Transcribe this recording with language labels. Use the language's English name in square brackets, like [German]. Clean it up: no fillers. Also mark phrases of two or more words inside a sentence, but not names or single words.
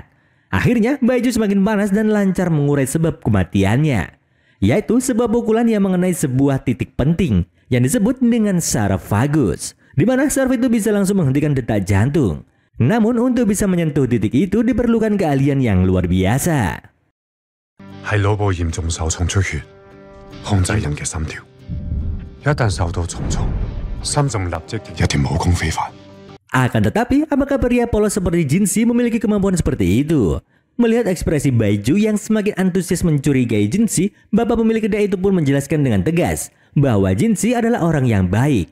[Indonesian] Akhirnya, Baiju semakin panas dan lancar mengurai sebab kematiannya, yaitu sebuah pukulan yang mengenai sebuah titik penting yang disebut dengan saraf vagus, di mana saraf itu bisa langsung menghentikan detak jantung. Namun untuk bisa menyentuh titik itu diperlukan keahlian yang luar biasa. [Cantonese] 係腦部嚴重受重出血，控制人嘅心跳。 [Indonesian] Akan tetapi, apakah pria polos seperti Jinsi memiliki kemampuan seperti itu? Melihat ekspresi Baiju yang semakin antusias mencurigai Jinsi, bapak pemilik kedai itu pun menjelaskan dengan tegas bahwa Jinsi adalah orang yang baik.